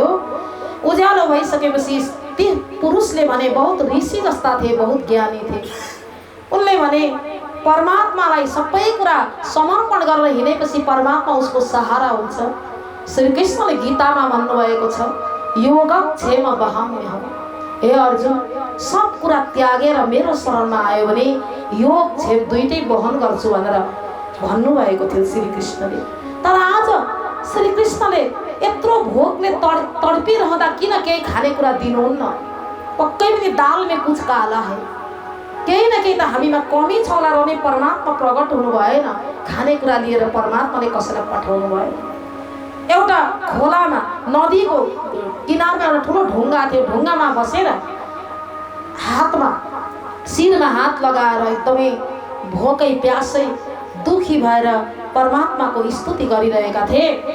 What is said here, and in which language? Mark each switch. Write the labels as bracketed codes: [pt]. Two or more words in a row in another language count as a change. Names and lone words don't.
[ne] उज्यालो भइसकेपछि ती पुरुषले भने बहुत ऋषि जस्ता थिए, बहुत ज्ञानी थिए। उनले भने परमात्मालाई सबै कुरा समर्पण गरेर हिँडेपछि परमात्मा उसको सहारा हुन्छ। श्री कृष्णले गीतामा भन्नुभएको छ, [sa] योगक्षेम वहाम्यहम्। [ne] हे अर्जुन, सब कुरा त्यागेर मेरो शरणमा आयो भने योगक्षेम दुईटै वहन गर्छु भनेर भन्नुभएको थियो श्री कृष्णले। तर आज श्री कृष्णले यत्रो भोकले तडपिरहँदा किन केही खानेकुरा दिनुहुन्न? [hi] पक्कै पनि दाल में कुछ काला है, [ne] केही न केही त हामीमा कमी छ होला रहने। परमात्मा प्रकट हुनु भएन, खानेकुरा लिएर परमात्माले कसैलाई पठाउनु भएन। एउटा खोलामा, नदीको किनारमा एउटा ठुलो ढुङ्गा थियो। ढुङ्गामा बसेर हातमा, शिरमा हात लगाएर एकदमै भोकै प्यासै दुखी भएर परमात्माको स्तुति गरिरहेका थिए।